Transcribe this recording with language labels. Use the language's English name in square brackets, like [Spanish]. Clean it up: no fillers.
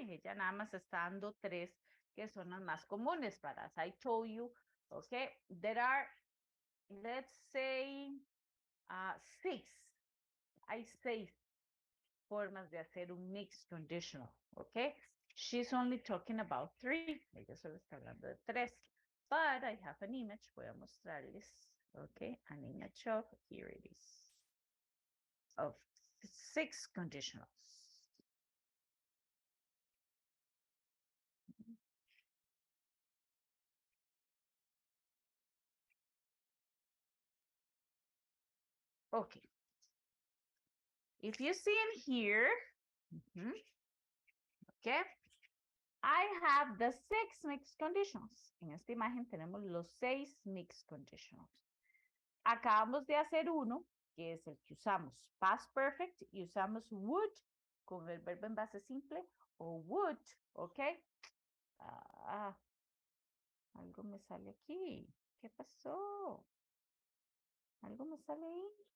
[Spanish] Ella nada más está dando 3, que son las más comunes para, [English] as I told you. [Spanish] Okay. [English] There are, let's say, 6. [Spanish] Hay 6 formas de hacer un mixed conditional. [English] Okay. She's only talking about 3. [Spanish] Ella solo está hablando de 3. [English] But I have an image. [Spanish] Voy a mostrarles. [English] Okay. An image of, here it is, of 6 conditionals. Okay. If you see in here, okay, I have the 6 mixed conditionals. [Spanish] En esta imagen tenemos los 6 mixed conditionals. Acabamos de hacer uno, que es el que usamos past perfect, y usamos would con el verbo en base simple, o would, ¿ok? Algo me sale aquí. ¿Qué pasó? Algo me sale ahí.